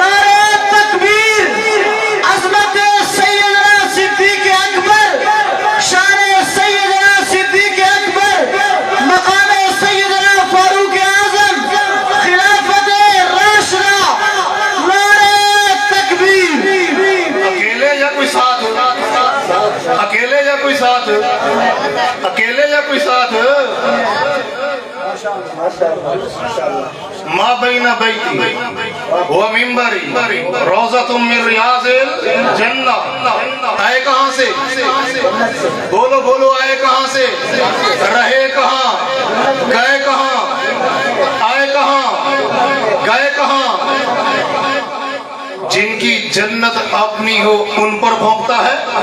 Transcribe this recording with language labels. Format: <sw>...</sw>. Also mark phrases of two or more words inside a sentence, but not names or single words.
<ur>نعرہ تکبیر، عظمت سیدنا صدیق اکبر، شان سیدنا صدیق اکبر، مقام سیدنا فاروق اعظم، خلافت راشدہ، نعرہ تکبیر۔ اکیلے یا کوئی ساتھ، اکیلے یا کوئی ساتھ، اکیلے یا کوئی ساتھ۔</ur> <ar>ما بین بیتی و منبری روضۃ من ریاض الجنہ۔</ar> <ur>آئے کہاں سے؟ بولو بولو، آئے کہاں سے؟ رہے کہاں؟ گئے کہاں؟ آئے کہاں؟ گئے کہاں؟ جن کی جنت اپنی ہو ان پر بھونکتا ہے۔</ur>